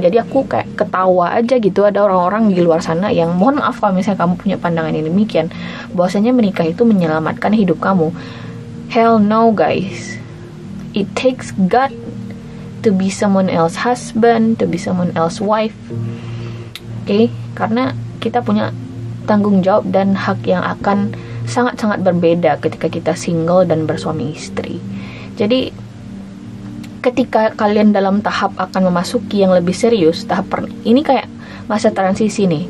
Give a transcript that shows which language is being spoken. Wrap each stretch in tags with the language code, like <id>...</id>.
<id>Jadi aku kayak ketawa aja gitu, ada orang-orang di luar sana yang, mohon maaf kalau misalnya kamu punya pandangan yang demikian, bahwasanya menikah itu menyelamatkan hidup kamu.</id> <en>Hell no guys, it takes God to be someone else husband, to be someone else wife.</en> <id>Oke, karena kita punya tanggung jawab dan hak yang akan sangat-sangat berbeda ketika kita single dan bersuami istri. Jadi ketika kalian dalam tahap akan memasuki yang lebih serius, ini kayak masa transisi nih.</id>